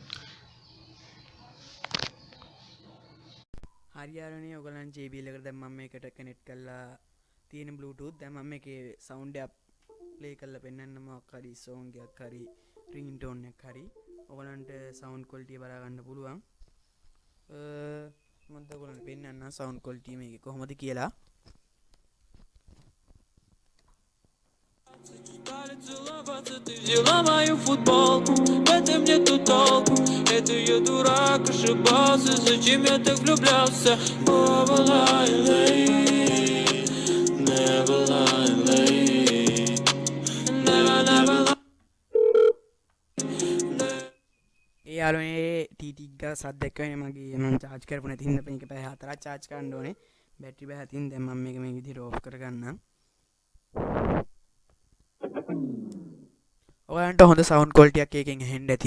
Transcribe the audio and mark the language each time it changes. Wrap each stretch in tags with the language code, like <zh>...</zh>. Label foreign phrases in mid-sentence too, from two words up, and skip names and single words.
<si>හරි යාළුවනේ ඔයගලන් JBL එකට දැන් මම මේකට connect කරලා තියෙන Bluetooth. දැන් මම මේකේ sound එක play කරලා පෙන්නන්න මොකක් හරි song එකක් හරි ringtone එකක් හරි ඔයගලන්ට</si> <en>sound quality</en> <si>බලා ගන්න පුළුවන්. මම ඔයගලන්ට පෙන්නන්න</si> <en>sound quality</en> <si>මේකේ කොහොමද කියලා.</si> <ru>Стали целоваться, ты взяла мою футболку. Это мне тут толку. Это я дурак, ошибался. Зачем я так влюблялся?</ru> <en>Never lie late. Never lie late. Never lie.</en> <si>ඒ යාළුවනේ ටීටී එක සද්ද එක්ක වෙන මගේ මම charge කරපු නැති හින්දා මේක පැය 4ක් charge කරන්න ඕනේ. බැටරි පැය 7න් දැන් මම මේක මේ විදිහට off කරගන්නම්. ඔයගලන්ට හොඳ</si> <en>sound quality</en> <si>එකක් එකෙන් ඇහෙන්න ඇති.</si>